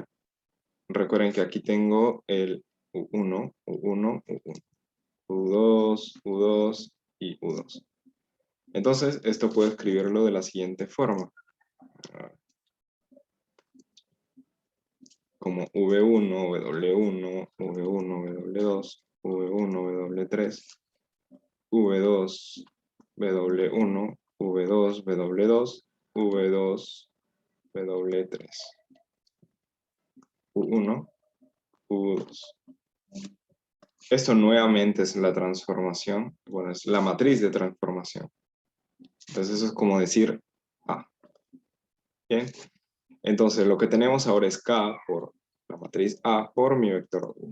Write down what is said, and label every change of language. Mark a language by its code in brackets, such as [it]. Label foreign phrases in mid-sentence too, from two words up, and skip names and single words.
[es] Recuerden que aquí tengo el U1, U1, U1, U2, U2 y U2. Entonces, esto puedo escribirlo de la siguiente forma. Como V1, W1, V1, W2, V1, W3, V2, W1, V2, W2, V2, W3. U1, U2. Esto nuevamente es la transformación, bueno, es la matriz de transformación. Entonces eso es como decir A. Bien, entonces lo que tenemos ahora es K por la matriz A por mi vector U.